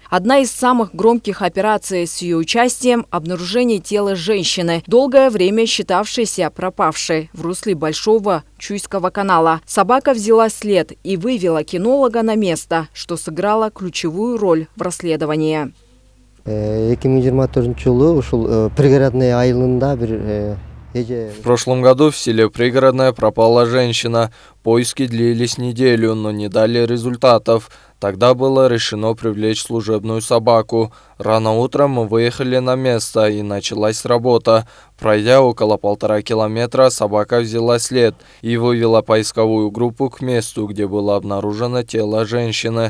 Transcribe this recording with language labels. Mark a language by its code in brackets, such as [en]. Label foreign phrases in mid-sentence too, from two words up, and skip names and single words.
[ru] Одна из самых громких операций с ее участием – обнаружение тела женщины, долгое время считавшейся пропавшей в русле Большого Чуйского канала. Собака взяла след и вывела кинолога на место, что сыграло ключевую роль в расследовании. [ky] 2024 жылы ушул пригородный айылында [ru] В прошлом году в селе Пригородное пропала женщина. Поиски длились неделю, но не дали результатов. Тогда было решено привлечь служебную собаку. Рано утром мы выехали на место, и началась работа. Пройдя около 1,5 километра, собака взяла след и вывела поисковую группу к месту, где было обнаружено тело женщины.